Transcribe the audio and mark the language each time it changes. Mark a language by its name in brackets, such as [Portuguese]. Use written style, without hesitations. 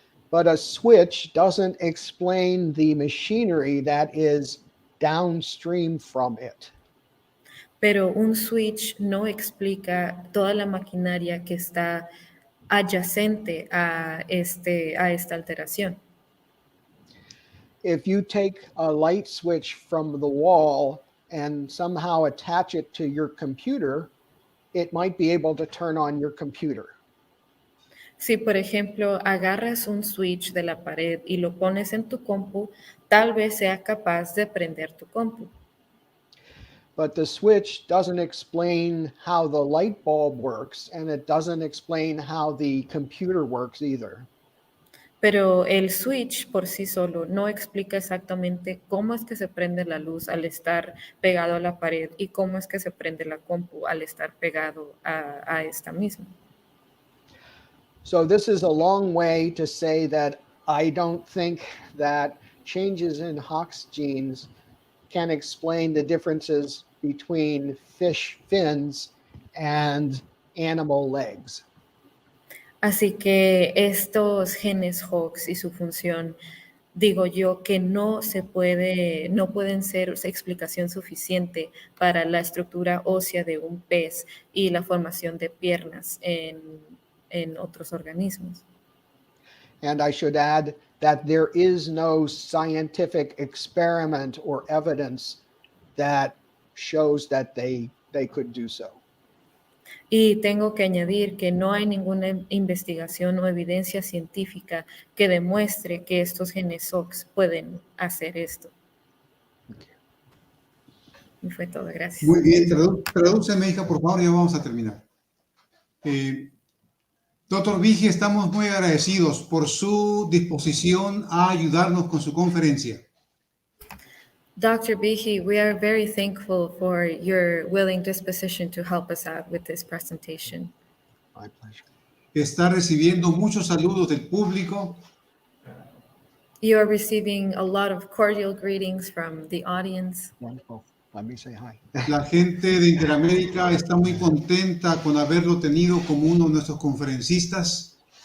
[English] But a switch doesn't explain the machinery that is downstream from it. [Spanish] Pero un switch no explica toda la maquinaria que está adyacente a esta alteración. [English] If you take a light switch from the wall and somehow attach it to your computer, it might be able to turn on your computer. [Spanish] Si, por ejemplo, agarras un switch de la pared y lo pones en tu compu, tal vez sea capaz de prender tu compu. [English] But the switch doesn't explain how the light bulb works, and it doesn't explain how the computer works either. [Spanish] Pero el switch por sí solo no explica exactamente cómo es que se prende la luz al estar pegado a la pared y cómo es que se prende la compu al estar pegado a esta misma. [English] So this is a long way to say that I don't think that changes in Hox genes can explain the differences between fish fins and animal legs. [Spanish] Así que estos genes Hox y su función, digo yo que no pueden ser explicación suficiente para la estructura ósea de un pez y la formación de piernas en otros organismos. [English] And I should add that there is no scientific experiment or evidence that shows that they could do so. [Spanish] Y tengo que añadir que no hay ninguna investigación o evidencia científica que demuestre que estos genes Hox pueden hacer esto. Y fue todo, gracias. Muy bien, tradúceme, hija, por favor, ya vamos a terminar. Doctor Vigi, estamos muy agradecidos por su disposición a ayudarnos con su conferencia. [English] Dr. Behe, we are very thankful for your willing disposition to help us out with this presentation. My pleasure. [Spanish] Está recibiendo muchos saludos del público. [English] You are receiving a lot of cordial greetings from the audience. Wonderful. Let me say hi. [Spanish] La gente de Interamérica está muy contenta con haberlo tenido como uno de nuestros conferencistas.